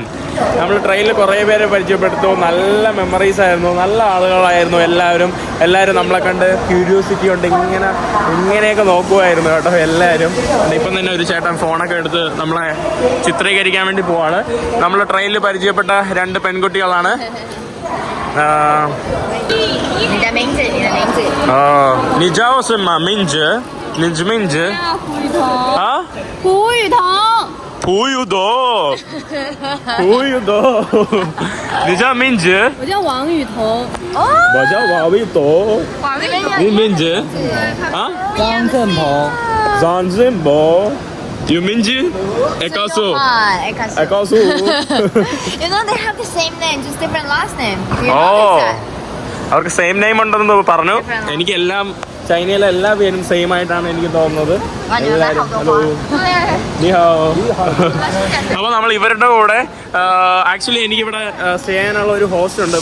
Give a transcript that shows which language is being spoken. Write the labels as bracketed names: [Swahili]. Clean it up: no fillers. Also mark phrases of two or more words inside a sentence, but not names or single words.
[Malayalam] നമ്മൾ ട്രെയിനിൽ കുറേ പേരെ പരിചയപ്പെടുത്തു. നല്ല മെമ്മറീസ് ആയിരുന്നു, നല്ല ആളുകളായിരുന്നു എല്ലാവരും നമ്മളെ കണ്ട് ക്യൂരിയോസിറ്റി കൊണ്ട് ഇങ്ങനെയൊക്കെ നോക്കുമായിരുന്നു കേട്ടോ എല്ലാവരും. ഇപ്പം തന്നെ ഒരു ചേട്ടൻ ഫോണൊക്കെ എടുത്ത് നമ്മളെ ചിത്രീകരിക്കാൻ വേണ്ടി പോവാണ്. നമ്മൾ ട്രെയിനിൽ പരിചയപ്പെട്ട 2 പെൺകുട്ടികളാണ്. [Chinese] 你的名字。你叫什么名字？你的名字？啊？胡雨桐。胡雨桐。你叫名字？我叫王雨桐。我叫王雨桐。你名字？啊？张振鹏。有名字？告诉。告诉。 [English] You know they have the same name, just different last name. [Malayalam] അവർക്ക് [English] same name [Malayalam] ഉണ്ടെന്ന് പറഞ്ഞു. എനിക്കെല്ലാം ചൈനയിലെ എല്ലാ പേരും സെയിം ആയിട്ടാണ് എനിക്ക് തോന്നുന്നത്. എല്ലാവരും ഹലോ, അപ്പോൾ നമ്മൾ ഇവരുടെ കൂടെ ആക്ച്വലി എനിക്കിവിടെ സ്റ്റേ ചെയ്യാനുള്ള ഒരു ഹോസ്റ്റ് ഉണ്ട്.